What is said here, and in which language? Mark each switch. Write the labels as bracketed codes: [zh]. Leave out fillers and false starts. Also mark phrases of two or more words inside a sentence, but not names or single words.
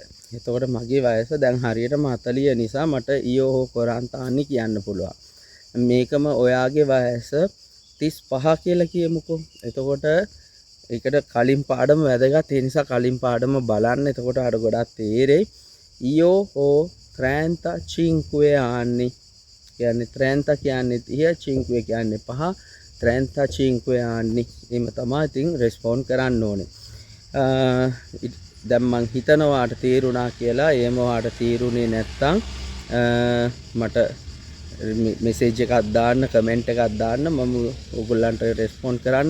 [si] එතකොට මගේ වයස දැන් හරියටම 40 නිසා මට [it] io ho quaranta anni [si] කියන්න පුළුවන්. මේකම ඔයාගේ වයස 35 කියලා කියමුකෝ. එතකොට ඒකට කලින් පාඩම වැදගත්. ඒ නිසා කලින් පාඩම බලන්න. එතකොට අර ගොඩක් තේරෙයි. [it] io ho 35 anni [si] කියන්නේ 30 කියන්නේ 30 5 කියන්නේ 5 35 anni. එහෙම තමයි ඉතින් රෙස්පොන්ඩ් කරන්න ඕනේ. දැන් මං හිතනවා වාට තේරුණා කියලා. එහෙම වාට තේරුනේ නැත්තම් මට මෙසේජ් එකක් දාන්න කමෙන්ට් එකක් දාන්න මම ඔයගොල්ලන්ට රෙස්පොන්ඩ් කරන්න.